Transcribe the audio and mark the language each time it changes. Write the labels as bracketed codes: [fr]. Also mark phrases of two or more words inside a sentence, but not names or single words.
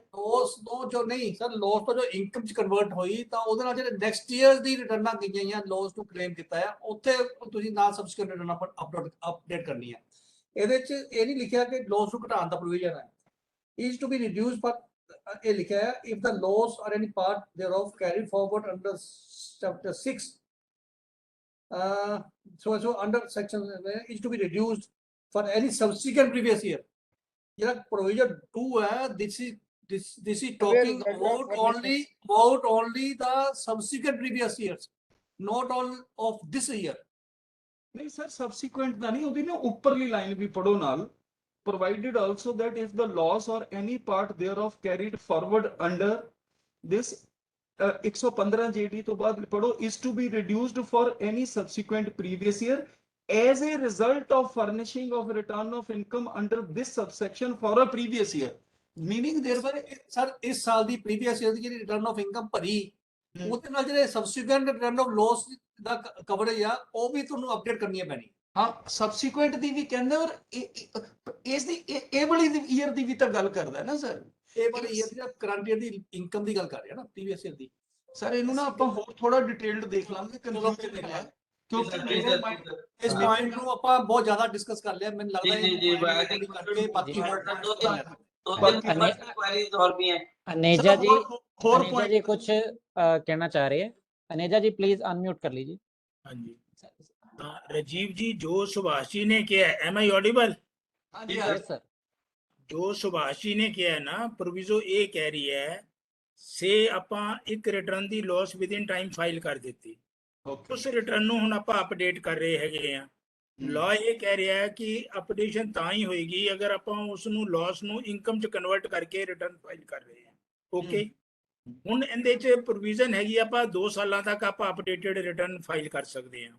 [pa] ਲੋਸ ਤੋਂ ਜੋ ਨਹੀਂ ਸਰ, ਲੋਸ ਤੋਂ ਜੋ ਇਨਕਮ ਚ ਕਨਵਰਟ ਹੋਈ ਤਾਂ ਉਹਦੇ ਨਾਲ ਜਿਹੜੇ [en] next year [pa] ਦੀ ਰਿਟਰਨਾਂ ਗਈਆਂ ਜਾਂ ਲੋਸ ਨੂੰ ਕਲੇਮ ਕੀਤਾ ਆ, ਉੱਥੇ ਤੁਸੀਂ ਨਾਲ ਸਬਸਕ੍ਰਿਪਸ਼ਨ ਰਿਟਰਨ ਅਪਡੇਟ ਕਰਨੀ ਹੈ। ਇਹਦੇ ਚ ਇਹ ਨਹੀਂ ਲਿਖਿਆ ਕਿ ਲੋਸ ਨੂੰ ਘਟਾਉਣ ਦਾ ਪ੍ਰੋਵੀਜ਼ਨ ਹੈ, [en] is to be reduced [pa] ਪਰ ਇਹ ਲਿਖਿਆ ਹੈ [en] if the loss or any part thereof carried forward under chapter 6 so under section is to be reduced for any subsequent previous year. Yeah, provision 2 this is talking about only the subsequent previous years, not all of this year. [pa] ਨਹੀਂ ਸਰ ਸਬਸੀਕੁਐਂਟ ਦਾ ਨਹੀਂ, ਉਹਦੀ ਨਾ ਉੱਪਰਲੀ ਲਾਈਨ ਵੀ ਪੜੋ ਨਾਲ, [en] provided also that if the loss or any part thereof carried forward under this 115 JD [pa] ਤੋਂ ਬਾਅਦ ਪੜੋ [en] is to be reduced for any subsequent previous year as a result of furnishing of return of income under this subsection for a previous year, meaning there were [pa] ਸਰ ਇਸ ਸਾਲ ਦੀ [en] previous year [pa] ਦੀ ਜਿਹੜੀ [en] return of income [pa] ਭਰੀ ਉਹਦੇ ਨਾਲ ਜਿਹੜੇ [en] subsequent return of loss [pa] ਦਾ ਕਵਰੇਜ ਆ ਉਹ ਵੀ ਤੁਹਾਨੂੰ ਅਪਡੇਟ ਕਰਨੀ ਪੈਣੀ। ਹਾਂ ਸਬਸੀਕੁਐਂਟ ਦੀ ਵੀ ਕਹਿੰਦੇ, ਔਰ ਇਸ ਦੀ ਇਹ ਵਾਲੀ ਈਅਰ ਦੀ ਵੀ ਤਾਂ ਗੱਲ ਕਰਦਾ ਨਾ ਸਰ, ਇਹ ਵਾਲੀ ਈਅਰ ਦੀ [en] current year [pa] ਦੀ ਇਨਕਮ ਦੀ ਗੱਲ ਕਰ ਰਿਹਾ ਨਾ, [en] previous year [pa] ਦੀ। ਸਰ ਇਹਨੂੰ ਨਾ ਆਪਾਂ ਹੋਰ ਥੋੜਾ ਡਿਟੇਲਡ ਦੇਖ ਲਾਂਗੇ, ਕਨਫਿਊਜ਼ਨ ਹੈ ਕਿਉਂਕਿ ਇਸ ਪੁਆਇੰਟ ਨੂੰ ਆਪਾਂ ਬਹੁਤ ਜ਼ਿਆਦਾ ਡਿਸਕਸ ਕਰ ਲਿਆ, ਮੈਨੂੰ ਲੱਗਦਾ ਹੈ ਜੀ ਕਰਕੇ ਬਾਕੀ [hi] और भी हैं। अनेजा जी कुछ कहना चाह रहे हैं। अनेजा जी प्लीज अनम्यूट कर लीजिए। हाँ जी, राजीव जी जो सुभाष जी ने किया है, [en] am I audible? [hi] सर जो सुभाष जी ने किया है ना, प्रोविजो ए कह रही है से [pa] ਆਪਾਂ ਇੱਕ ਰਿਟਰਨ ਦੀ ਲਾਸ [en] within time [pa] ਫਾਈਲ ਕਰ ਦਿੱਤੀ, ਉਸ ਰਿਟਰਨ ਨੂੰ ਹੁਣ ਆਪਾਂ ਅਪਡੇਟ ਕਰ ਰਹੇ ਹੈਗੇ ਆ। ਲਾ ਇਹ ਕਹਿ ਰਿਹਾ ਹੈ ਕਿ ਅਪਡੇਸ਼ਨ ਤਾਂ ਹੀ ਹੋਏਗੀ ਅਗਰ ਆਪਾਂ ਉਸ ਨੂੰ ਲਾਸ ਨੂੰ ਇਨਕਮ ਚ ਕਨਵਰਟ ਕਰਕੇ ਰਿਟਰਨ ਫਾਈਲ ਕਰ ਰਹੇ ਹਾਂ। ਓਕੇ, ਹੁਣ ਇਹਦੇ ਚ ਪ੍ਰੋਵੀਜ਼ਨ ਹੈਗੀ ਆਪਾਂ 2 ਸਾਲਾਂ ਤੱਕ ਆਪਾਂ [en] updated return [pa] ਫਾਈਲ ਕਰ ਸਕਦੇ ਹਾਂ।